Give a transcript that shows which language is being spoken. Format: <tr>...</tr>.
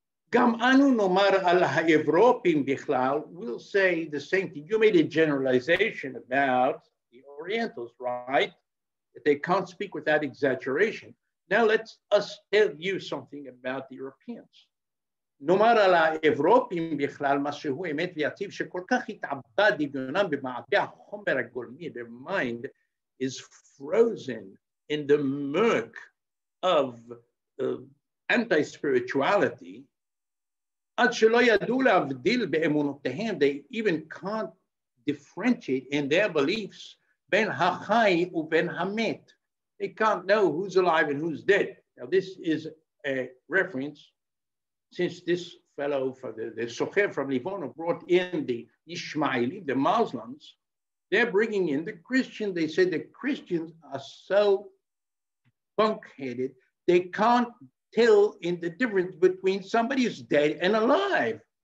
<he>Gam anu nomar al ha'Evropim bichlal,</he> <en>will say the same thing. You made a generalization about the Orientals, right? That they can't speak without exaggeration. Now let's us tell you something about the Europeans.</en> <he>נאמר על האירופים בכלל מה שהוא אמת ויציב שכל כך התעבד דמיונם במעבה החומר הגולמי.</he> <en>Their mind is frozen in the murk of anti-spirituality.</en> <he>עד שלא ידעו להבדיל באמונותיהם,</he> <en>they even can't differentiate in their beliefs</en> <he>בין החי ובין המת.</he> <en>They can't know who's alive and who's dead. Now this is a reference, since this fellow, the Socher from Livorno, brought in the Ishmaeli, the Muslims, they're bringing in the Christians. They say the Christians are so bunk-headed, they can't tell in the difference between somebody who's dead and alive.</en>